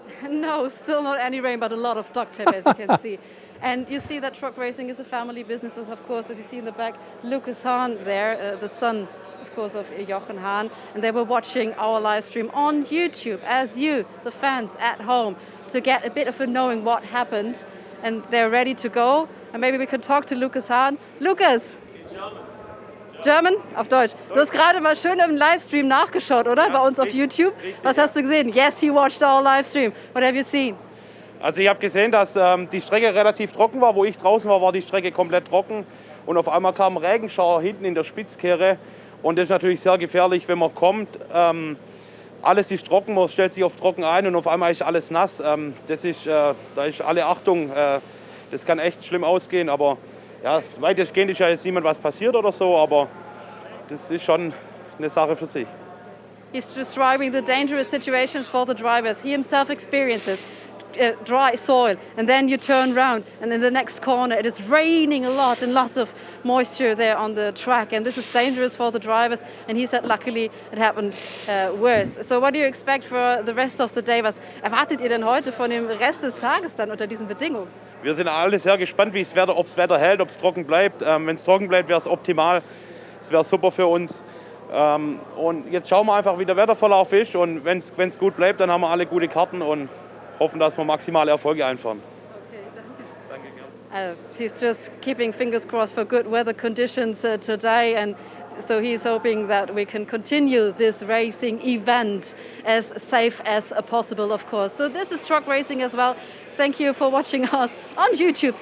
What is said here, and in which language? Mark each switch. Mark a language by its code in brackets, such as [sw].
[en] No, still not any rain, but a lot of duct tape, as you can see. And you see that truck racing is a family business, of course. If you see in the back, Lucas Hahn there, the son, of course, of Jochen Hahn. And they were watching our live stream on YouTube, as you, the fans at home, to get a bit of a knowing what happened. And they're ready to go. And maybe we can talk to Lucas Hahn. [de] Lucas! German? Auf Deutsch. Du hast gerade mal schön im Livestream nachgeschaut, oder? Ja, bei uns auf YouTube. Was hast du gesehen? [en] Yes, he watched our Livestream. What have you seen? [de] Also ich habe gesehen, dass die Strecke relativ trocken war. Wo ich draußen war, war die Strecke komplett trocken. Und auf einmal kam ein Regenschauer hinten in der Spitzkehre. Und das ist natürlich sehr gefährlich, wenn man kommt. Alles ist trocken, man stellt sich auf trocken ein und auf einmal ist alles nass. Da ist alle Achtung. Das kann echt schlimm ausgehen, aber ja, weitestgehend ist ja jetzt niemand was passiert oder so, aber das ist schon eine Sache für sich. [en] He's describing the dangerous situations for the drivers. He himself experienced it. Dry soil, and then you turn around, and in the next corner it is raining a lot and lots of moisture there on the track, and this is dangerous for the drivers. And he said luckily it happened worse. So what do you expect for the rest of the day? [de] Was erwartet ihr denn heute von dem Rest des Tages dann unter diesen Bedingungen? Wir sind alle sehr gespannt, ob das Wetter hält, ob es trocken bleibt. Wenn es trocken bleibt, wäre es optimal. Es wäre super für uns. Und jetzt schauen wir einfach, wie der Wetterverlauf ist. Und wenn es gut bleibt, dann haben wir alle gute Karten und hoffen, dass wir maximale Erfolge einfahren. [en] He's just keeping fingers crossed for good weather conditions today, and so he's hoping that we can continue this racing event as safe as possible, of course. So this is truck racing as well. Thank you for watching us on YouTube.